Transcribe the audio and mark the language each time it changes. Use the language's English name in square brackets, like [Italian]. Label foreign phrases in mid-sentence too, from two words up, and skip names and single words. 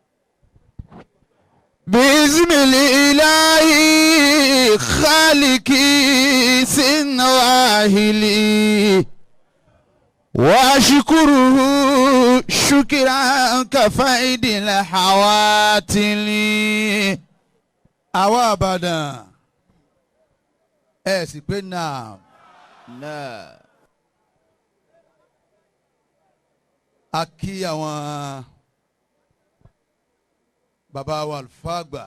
[Arabic] بسم الإله خالقي سن واهلي وأشكره شكرا كفيد الحواتل. [Yoruba] àwa Ìbàdàn ẹ sì pé náà a kí àwọn bàbá wa àlùfáà àgbà